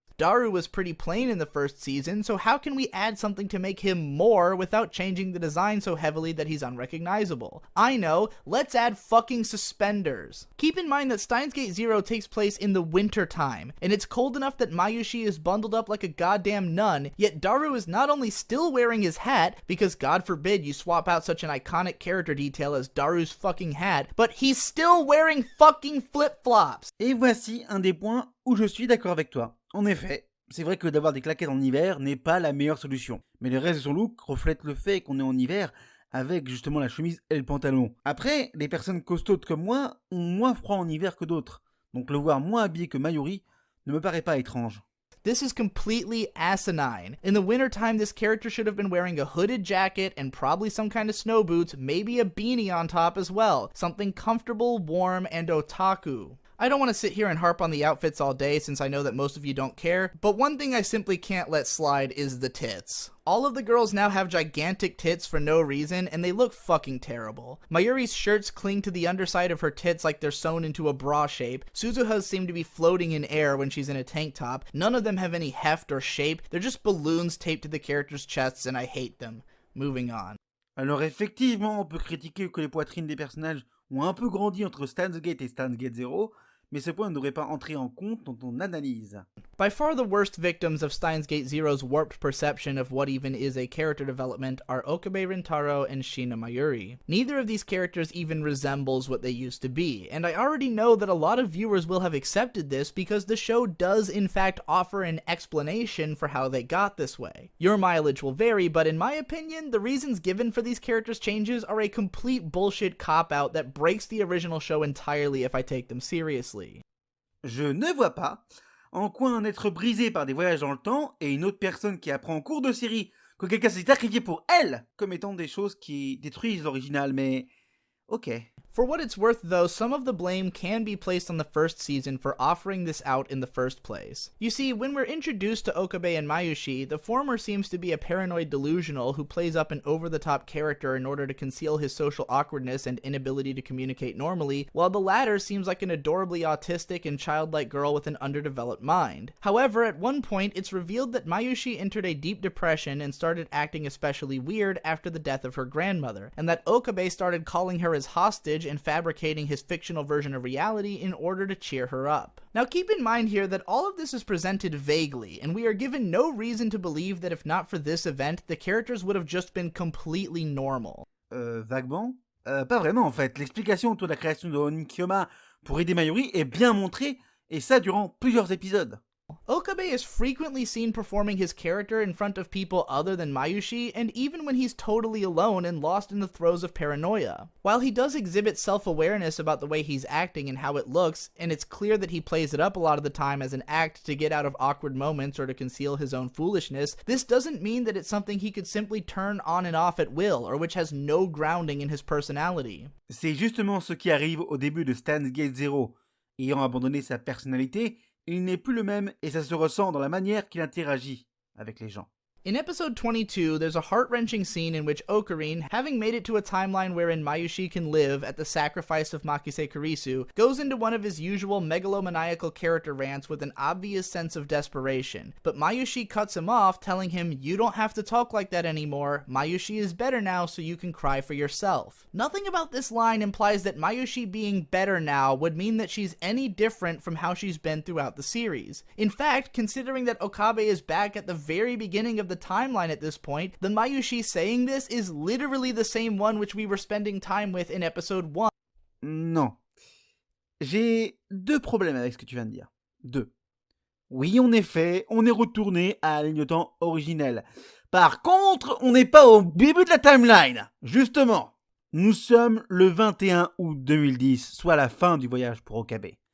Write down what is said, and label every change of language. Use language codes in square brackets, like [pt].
[en] Daru was pretty plain in the first season, so how can we add something to make him more without changing the design so heavily that he's unrecognizable? I know, let's add fucking suspenders. Keep in mind that Steins Gate Zero takes place in the winter time, and it's cold enough that Mayushi is bundled up like a goddamn nun, yet Daru is not only still wearing his hat, because God forbid you swap out such an iconic character detail as Daru's fucking hat, but he's still wearing fucking flip-flops. [fr] Et voici un des points où je suis d'accord avec toi. En effet, c'est vrai que d'avoir des claquettes en hiver n'est pas la meilleure solution. Mais le reste de son look reflète le fait qu'on est en hiver avec justement la chemise et le pantalon. Après, les personnes costaudes comme moi ont moins froid en hiver que d'autres. Donc le voir moins habillé que Mayuri ne me paraît pas étrange. [en] This is completely asinine. In the wintertime, this character should have been wearing a hooded jacket and probably some kind of snow boots, maybe a beanie on top as well. Something comfortable, warm, and otaku. I don't want to sit here and harp on the outfits all day since I know that most of you don't care, but one thing I simply can't let slide is the tits. All of the girls now have gigantic tits for no reason, and they look fucking terrible. Mayuri's shirts cling to the underside of her tits like they're sewn into a bra shape. Suzuha's seem to be floating in air when she's in a tank top. None of them have any heft or shape. They're just balloons taped to the characters' chests, and I hate them. Moving on. [fr] Alors effectivement, on peut critiquer que les poitrines des personnages ont un peu grandi entre Steins Gate et Steins Gate Zero, mais ce point ne devrait pas entrer en compte dans ton analyse. [en] By far the worst victims of Steins Gate Zero's warped perception of what even is a character development are Okabe Rintaro and Shina Mayuri. Neither of these characters even resembles what they used to be, and I already know that a lot of viewers will have accepted this because the show does in fact offer an explanation for how they got this way. Your mileage will vary, but in my opinion, the reasons given for these characters' changes are a complete bullshit cop-out that breaks the original show entirely if I take them seriously. [fr] Je ne vois pas en quoi un être brisé par des voyages dans le temps et une autre personne qui apprend en cours de série que quelqu'un s'est sacrifié pour elle comme étant des choses qui détruisent l'original, mais ok. [en] For what it's worth though, some of the blame can be placed on the first season for offering this out in the first place. You see, when we're introduced to Okabe and Mayushi, the former seems to be a paranoid delusional who plays up an over-the-top character in order to conceal his social awkwardness and inability to communicate normally, while the latter seems like an adorably autistic and childlike girl with an underdeveloped mind. However, at one point, it's revealed that Mayushi entered a deep depression and started acting especially weird after the death of her grandmother, and that Okabe started calling her his hostage and fabricating his fictional version of reality in order to cheer her up. Now keep in mind here that all of this is presented vaguely, and we are given no reason to believe that if not for this event, the characters would have just been completely normal. [fr] Vaguement pas vraiment en fait. L'explication autour de la création de Onikyoma pour aider Mayuri est bien montrée, et ça durant plusieurs épisodes. [en] Okabe is frequently seen performing his character in front of people other than Mayushi, and even when he's totally alone and lost in the throes of paranoia. While he does exhibit self-awareness about the way he's acting and how it looks, and it's clear that he plays it up a lot of the time as an act to get out of awkward moments or to conceal his own foolishness, this doesn't mean that it's something he could simply turn on and off at will, or which has no grounding in his personality. [fr] C'est justement ce qui arrive au début de Steins Gate Zero. Ayant abandonné sa personnalité, il n'est plus le même et ça se ressent dans la manière qu'il interagit avec les gens. [en] In episode 22, there's a heart-wrenching scene in which Ocarine, having made it to a timeline wherein Mayushi can live at the sacrifice of Makise Kurisu, goes into one of his usual megalomaniacal character rants with an obvious sense of desperation. But Mayushi cuts him off, telling him, "You don't have to talk like that anymore. Mayushi is better now, so you can cry for yourself." Nothing about this line implies that Mayushi being better now would mean that she's any different from how she's been throughout the series. In fact, considering that Okabe is back at the very beginning of the timeline at this point, the Mayushi saying this is literally the same one which we were spending time with in episode 1. [fr] Non. J'ai deux problèmes avec ce que tu viens de dire. Deux. Oui, en effet, on est retourné à la ligne de temps originelle. Par contre, on n'est pas au début de la timeline. Justement, nous sommes le 21 août 2010, soit la fin du voyage pour Okabe.